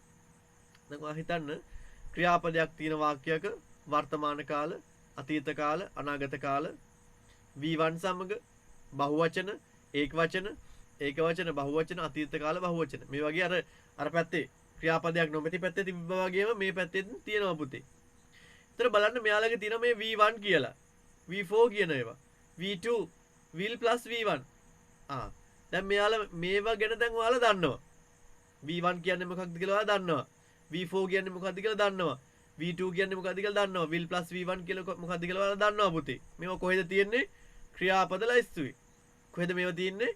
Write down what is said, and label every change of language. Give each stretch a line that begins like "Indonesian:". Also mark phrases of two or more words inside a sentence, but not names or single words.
Sinhala: දැන් ඔයා හිතන්න ක්‍රියාපදයක් තියෙන වාක්‍යයක වර්තමාන කාල, අතීත කාල, අනාගත කාල V1 සමග බහුවචන, ඒකවචන, බහුවචන, අතීත කාල බහුවචන. මේ වගේ අර පැත්තේ ක්‍රියාපදයක් නොමැති පැත්තේ තිබ්බා වගේම මේ පැත්තේ තියෙනවා පුතේ. ඒතර බලන්න මෙයාලගේ තියෙන මේ V1 කියලා, V4 කියන ඒවා,
English: V2 will plus v1.
Sinhala: දැන් මෙයාලා මේවා ගැන දැන් ඔයාලා දන්නවා. v1 කියන්නේ මොකක්ද කියලා ඔයාලා දන්නවා. v4 කියන්නේ මොකක්ද කියලා දන්නවා. v2 කියන්නේ මොකක්ද කියලා දන්නවා.
English: will plus v1
Sinhala: කියලා මොකක්ද කියලා ඔයාලා දන්නවා පුතේ. මේවා කොහෙද තියෙන්නේ? ක්‍රියාපද ලයිස්තුවේ. කොහෙද මේවා තියෙන්නේ?